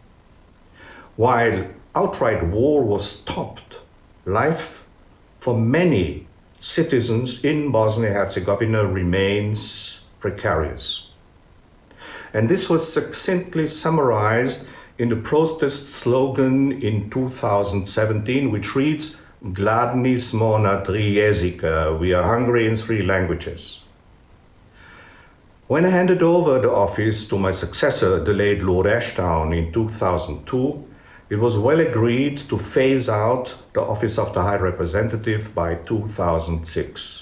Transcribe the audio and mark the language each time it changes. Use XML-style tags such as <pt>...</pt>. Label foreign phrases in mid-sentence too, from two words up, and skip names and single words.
<en>While outright war was stopped, life for many citizens in Bosnia-Herzegovina remains precarious. And this was succinctly summarized in the protest slogan in 2017, which reads,</en> <bs>Gladni smo na 3 jezika,</bs> <en>we are hungry in 3 languages. When I handed over the office to my successor, the late Lord Ashdown, in 2002, it was well agreed to phase out the office of the High Representative by 2006.</en>